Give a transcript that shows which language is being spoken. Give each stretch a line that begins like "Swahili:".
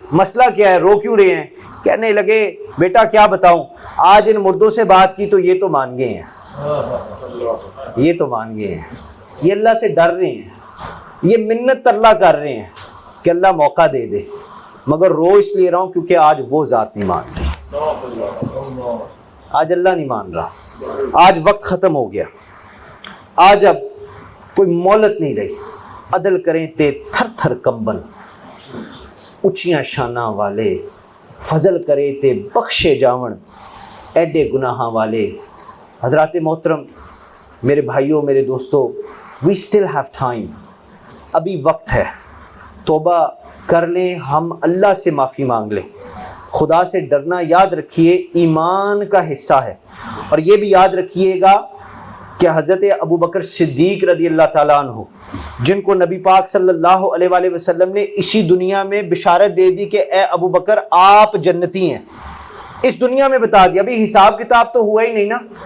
Urdu: مسئلہ کیا ہے, رو کیوں رہے ہیں؟ کہنے لگے بیٹا کیا بتاؤں, آج ان مردوں سے بات کی تو یہ تو مان گئے ہیں, یہ تو مان گئے ہیں, یہ اللہ سے ڈر رہے ہیں, یہ منت اللہ کر رہے ہیں کہ اللہ موقع دے دے. مگر رو اس لیے رہا ہوں کیونکہ آج وہ ذات نہیں مان رہی, آج اللہ نہیں مان رہا, آج وقت ختم ہو گیا, آج اب کوئی مہلت نہیں رہی.
Punjabi: عدل کریں تے تھر تھر کمبل, اچھیاں شاناں والے, فضل کرے تے بخشے جاون ایڈے گناہاں والے.
Urdu: حضرات محترم, میرے بھائیوں, میرے دوستو,
English: we still have time,
Urdu: ابھی وقت ہے, توبہ کر لیں, ہم اللہ سے معافی مانگ لیں. خدا سے ڈرنا یاد رکھیے ایمان کا حصہ ہے. اور یہ بھی یاد رکھیے گا کہ حضرت ابو بکر صدیق رضی اللہ تعالیٰ عنہ, جن کو نبی پاک صلی اللہ علیہ وآلہ وسلم نے اسی دنیا میں بشارت دے دی کہ اے ابو بکر آپ جنتی ہیں, اس دنیا میں بتا دیا, ابھی حساب کتاب تو ہوا ہی نہیں نا.